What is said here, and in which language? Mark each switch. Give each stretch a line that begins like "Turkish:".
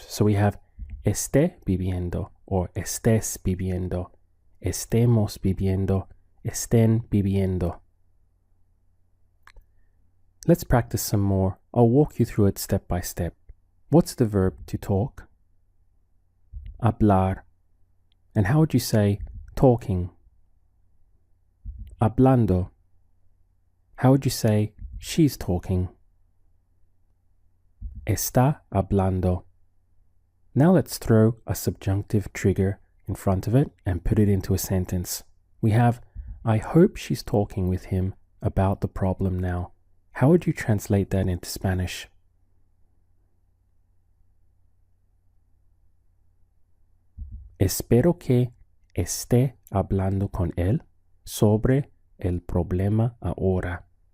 English: So we have
Spanish: esté bebiendo, or estés bebiendo, estemos bebiendo, estén bebiendo.
English: Let's practice some more. I'll walk you through it step by step. What's the verb to talk?
Spanish: Hablar.
English: And how would you say talking?
Spanish: Hablando.
English: How would you say she's talking?
Spanish: Está hablando.
English: Now let's throw a subjunctive trigger in front of it and put it into a sentence. We have, I hope she's talking with him about the problem now. How would you translate that into Spanish?
Spanish: Espero que esté hablando con él sobre el problema ahora.